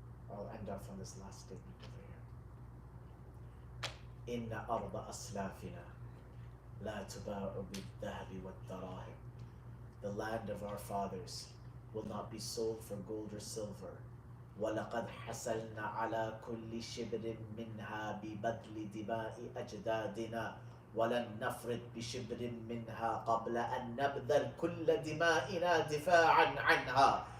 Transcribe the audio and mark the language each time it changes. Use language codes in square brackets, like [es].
[en] I'll end off on this last statement over here. [ar] Inna arda aslafina لا تباع بالذهب والدراهم [en] the land of our fathers will not be sold for gold or silver. [ar] وَلَقَدْ حَسَلْنَا عَلَى كُلِّ شِبْرٍ مِّنْهَا بِبَذْلِ دِمَاءِ أَجْدَادِنَا وَلَنْ نَفْرِطْ بِشِبْرٍ مِّنْهَا قَبْلَ أَنْ نَبْذَلْ كُلَّ دِمَائِنَا دِفَاعًا عَنْهَا.